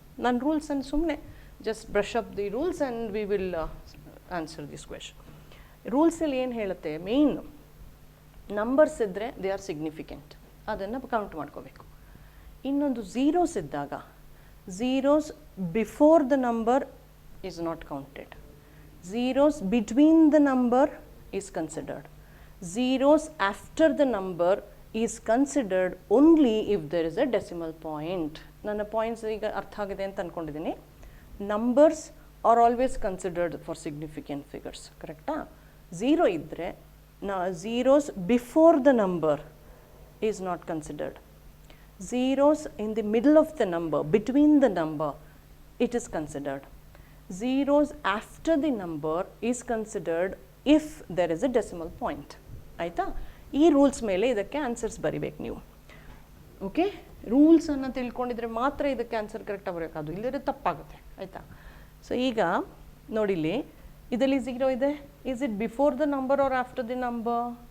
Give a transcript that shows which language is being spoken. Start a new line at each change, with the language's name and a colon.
Kannada: ನನ್ನ ರೂಲ್ಸನ್ನು ಸುಮ್ಮನೆ
English: Just brush up the rules and we will answer this question.
Kannada: ರೂಲ್ಸಲ್ಲಿ ಏನು ಹೇಳುತ್ತೆ, ಮೇಯ್ನ್ ನಂಬರ್ಸ್ ಇದ್ದರೆ
English: they are significant,
Kannada: ಅದನ್ನು ಕೌಂಟ್ ಮಾಡ್ಕೋಬೇಕು. ಇನ್ನೊಂದು ಝೀರೋಸ್ ಇದ್ದಾಗ
English: Zeros before the number is not counted. Zeros between the number is considered. Zeros after the number is considered only if there is a decimal point.
Kannada: ನನ್ನ points ಈಗ ಅರ್ಥ ಆಗಿದೆ ಅಂತ ಅಂದ್ಕೊಂಡಿದ್ದೀನಿ.
English: numbers are always considered for significant figures,
Kannada: ಕರೆಕ್ಟಾ? Zero ಇದ್ದರೆ
English: Zeros before the number is not considered. Zeros in the middle of the number, between the number, it is considered. Zeros after the number is considered if there is a decimal point.
Kannada: ಆಯಿತಾ? ಈ rules ಮೇಲೆ ಇದಕ್ಕೆ answers ಬರಿಬೇಕು ನೀವು. Okay, ರೂಲ್ಸನ್ನು ತಿಳ್ಕೊಂಡಿದ್ರೆ ಮಾತ್ರ ಇದಕ್ಕೆ answer ಕರೆಕ್ಟಾಗಿ ಬರೋಕ್ಕಾಗೋದು, ಇಲ್ಲದ್ರೆ ತಪ್ಪಾಗುತ್ತೆ. ಆಯಿತಾ? ಸೊ ಈಗ ನೋಡಿಲಿ, ಇದರಲ್ಲಿ ಝೀರೋ ಇದೆ.
English: Is it before the number or after the number?